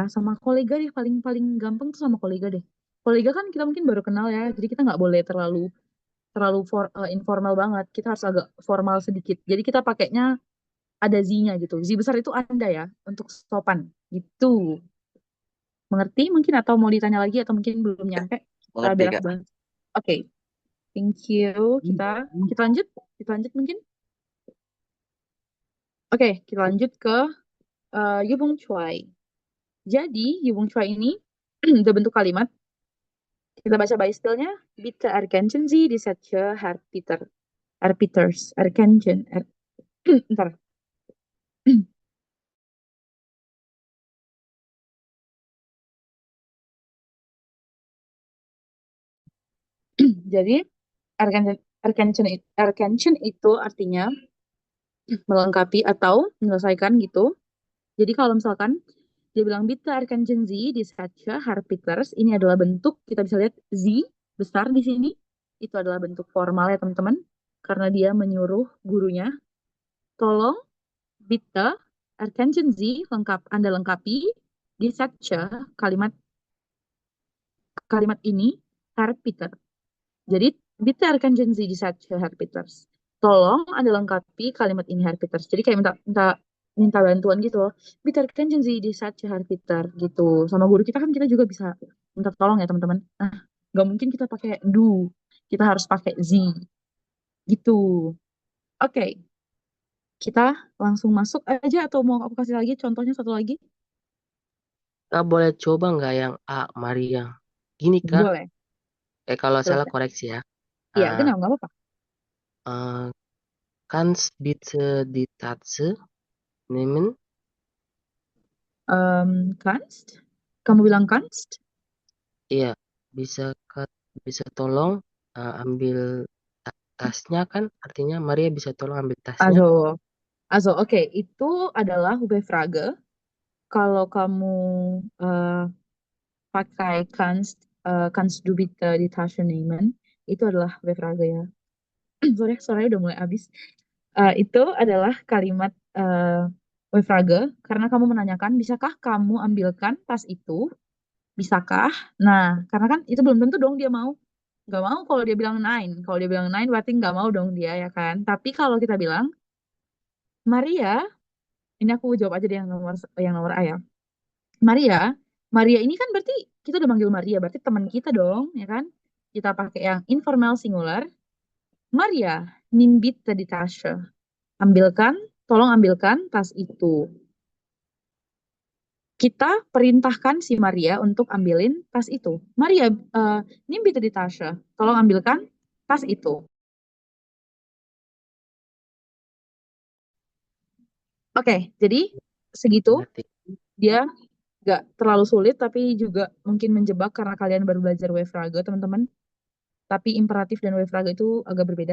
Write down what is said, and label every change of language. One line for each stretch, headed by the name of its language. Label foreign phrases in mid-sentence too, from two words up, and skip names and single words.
Indonesian: Sama kolega deh, paling paling gampang tuh sama kolega deh. Kolega kan kita mungkin baru kenal ya, jadi kita nggak boleh terlalu informal banget. Kita harus agak formal sedikit. Jadi kita pakainya ada Z-nya gitu. Z besar itu Anda ya untuk sopan gitu. Mengerti mungkin atau mau ditanya lagi atau mungkin belum nyampe? Kita Mengerti, beres Kak. banget. Oke,
English: thank you.
Indonesian: Kita lanjut. Kita lanjut mungkin. Oke, kita lanjut ke Yubung Choi. Jadi Yubung Choi ini udah bentuk kalimat. Kita baca
English: by stylenya.
German: Bitte erkennen Sie die Sätze, Herr Peter. Herr Peters. Erkennen.
Indonesian: Ntar. Jadi erkennen itu artinya melengkapi atau menyelesaikan gitu. Jadi kalau misalkan dia bilang
German: bitte erkennen Sie die Sätze, Herr Peters,
Indonesian: ini adalah bentuk, kita bisa lihat Z besar di sini. Itu adalah bentuk formal ya teman-teman. Karena dia menyuruh gurunya, tolong
German: bitte erkennen Sie,
Indonesian: Anda lengkapi
German: die Sätze,
Indonesian: kalimat ini, Herr Peter.
German: Jadi, bitte erkennen Sie die Sätze, Herr Peters.
Indonesian: Tolong Anda lengkapi kalimat ini, Herr Peters. Jadi kayak minta bantuan gitu loh.
German: Bitte erkennen Sie die Sätze, Herr Peter.
Indonesian: Gitu. Sama guru kita kan kita juga bisa minta tolong ya teman-teman. Nah, nggak mungkin kita pakai do. Kita harus pakai Z. Gitu. Oke. Kita langsung masuk aja atau mau aku kasih lagi contohnya satu lagi? Kak boleh coba nggak yang A, Maria? Gini Kak, Boleh. kalau salah Silahkan. koreksi ya. Iya, Eh, genau, nggak apa-apa.
German: Kannst bitte die Tatze nehmen? Kannst?
Indonesian: Kamu bilang kannst? Iya, bisa bisa tolong ambil tasnya kan? Artinya Maria bisa tolong ambil tasnya. Oke, itu adalah Frage. Kalau kamu eh, pakai
German: kannst du bitte die Tasche nehmen,
Indonesian: itu adalah Frage ya. Sorry, udah mulai habis. Itu adalah kalimat Frage karena kamu menanyakan, bisakah kamu ambilkan tas itu? Bisakah? Nah, karena kan itu belum tentu dong dia mau. Nggak mau kalau dia bilang nine. Kalau dia bilang nine berarti nggak mau dong dia ya kan. Tapi kalau kita bilang, Maria, ini aku jawab aja deh yang nomor A ya. Maria, Maria ini kan berarti kita udah manggil Maria, berarti teman kita dong, ya kan? Kita pakai yang
English: informal singular.
German: Maria, nimm bitte die Tasche.
Indonesian: Ambilkan, tolong ambilkan tas itu. Kita perintahkan si Maria untuk ambilin tas itu.
German: Maria, nimm bitte die Tasche.
Indonesian: Tolong ambilkan tas itu. Oke, jadi segitu. Ngerti. Dia nggak terlalu sulit, tapi juga mungkin menjebak karena kalian baru belajar Frage, teman-teman. Tapi imperatif dan Frage itu agak berbeda.